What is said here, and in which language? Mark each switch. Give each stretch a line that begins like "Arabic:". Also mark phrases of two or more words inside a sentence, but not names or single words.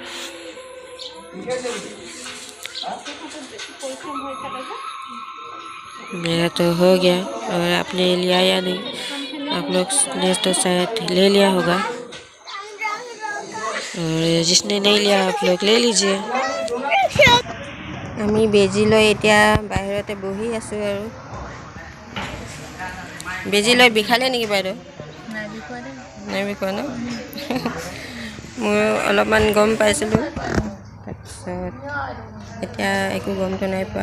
Hindi: मेरा तो हो गया और आपने लिया या नहीं? आप लोग ने तो शायद ले लिया होगा, और जिसने नहीं लिया आप लोग ले लीजिए।
Assamese: আমি বেজি লৈ এতিয়া বাহিৰতে বহি আছোঁ আৰু। বেজি লৈ বিষালে নেকি বাইদেউ? নাই বিষোৱা ন? মই অলপমান গম পাইছিলোঁ, তাৰপিছত এতিয়া একো গমটো নাই পোৱা।